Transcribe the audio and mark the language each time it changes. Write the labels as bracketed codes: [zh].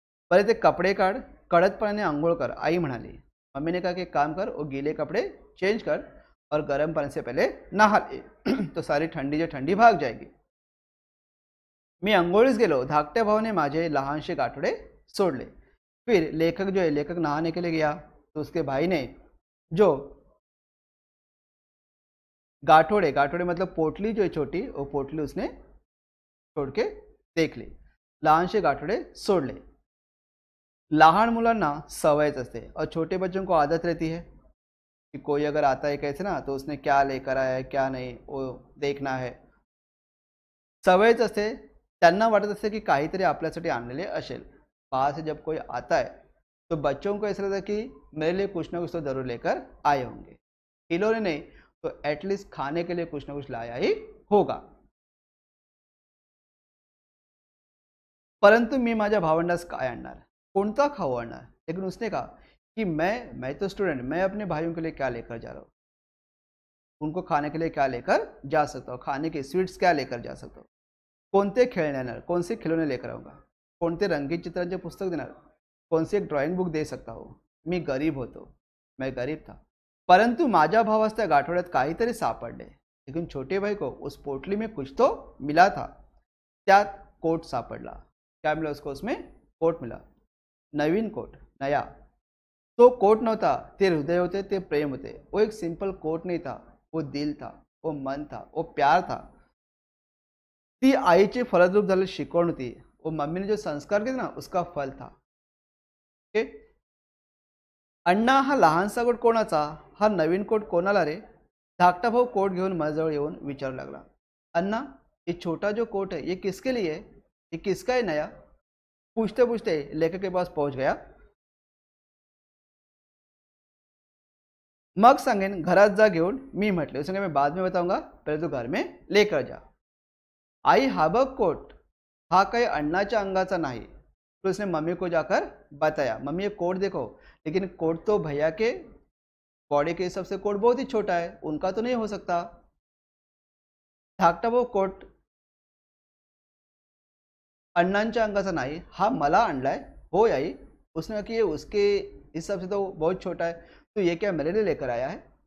[mr] पहले ते कपडे काढ, कडक पाण्याने आंघोळ कर, आई म्हणाली. [hi] मम्मी ने कहा कि काम कर, वो गीले कपड़े चेंज कर और गर्म पानी से पहले नहा ले तो सारी ठंडी जो ठंडी भाग जाएगी. [mr] मी अंघोळीस गेलो, धाकट्या भावाने माझे लहानसे गाठोडे सोडले. [hi] फिर लेखक जो है, लेखक नहाने के लिए गया तो उसके भाई ने जो गाठोडे, गाठोडे मतलब पोटली जो है छोटी, वो पोटली उसने छोड़ के देख ली. [mr] लहानसे गाठोडे सोडले. लहान मुलांना सवयच असते [hi] और छोटे बच्चों को आदत रहती है कि कोई अगर आता है कैसे ना, तो उसने क्या लेकर आया है क्या नहीं वो देखना है. [mr] सवयच असते, त्यांना वाटत असते की काहीतरी आपल्यासाठी आणलेले असेल. [hi] बाहर से जब कोई आता है तो बच्चों को ऐसा लगता है कि मेरे लिए कुछ ना कुछ तो जरूर लेकर आए होंगे. खिलौने नहीं तो एटलीस्ट खाने के लिए कुछ ना कुछ लाया ही होगा. [mr] परंतु मी माझ्या भावंडास काय आणणार, कोणता खाऊ आणणार. [hi] लेकिन उसने कहा कि मैं तो स्टूडेंट, मैं अपने भाइयों के लिए क्या लेकर जा रहा हूँ. उनको खाने के लिए क्या लेकर जा सकता हूँ, खाने के स्वीट्स क्या लेकर जा सकता हूँ, [mr] कोणते खेळणे आणणार, [hi] कौन से खिलौने लेकर आऊंगा, [mr] कोणते रंगीत चित्रांचे पुस्तक देणार, [hi] कौन सी एक ड्राइंग बुक दे सकता हूँ. [mr] मी गरीब होतो, [hi] मैं गरीब था. [mr] परंतु माझ्या भावास त्या गाठोड्यात काहीतरी सापडले. [hi] लेकिन छोटे भाई को उस पोटली में कुछ तो मिला था. [mr] त्यात कोट सापडला. [hi] क्या मिला उसको, उसमें कोट मिला. नवीन कोट, नया. [mr] तो कोट नव्हता, ते हृदय होते, ते प्रेम होते. [hi] वो एक सिंपल कोट नहीं था, वो दिल था, वो मन था, वो प्यार था. [mr] ती आईचे फलद्रूप झालेली शिकवण होती. [hi] वो मम्मी ने जो संस्कार केले ना, उसका फल था. [mr] ओके. अण्णा हा लहानसा कोट कोणाचा, हा नवीन कोट कोणाला रे. धाकटा भाऊ कोट घेऊन माझ्याजवळ येऊन विचारू लागला. [hi] अण्णा, ये छोटा जो कोट है ये किसके लिए है, ये किसका है नया. पूछते पूछते लेखक के पास पहुंच गया. [mr] मग सांगेन घरात जा घेऊन. मी म्हटले, [hi] उसने मैं बाद में बताऊंगा, पहले तो घर में लेकर जा. [mr] आई हा बघ कोट, हा काही अण्णाच्या अंगाचा नाही. [hi] तो उसने मम्मी को जाकर बताया, मम्मी ये कोट देखो. लेकिन कोट तो भैया के बॉडी के हिसाब से कोट बहुत ही छोटा है, उनका तो नहीं हो सकता. [mr] धाकटा भाऊ कोट अण्णांच्या अंगाचा नाही, हा मला आणलाय. हो आई. [hi] उसने कहा कि ये उसके हिसाब से तो बहुत छोटा है, तो ये क्या मेरे लिए लेकर आया है.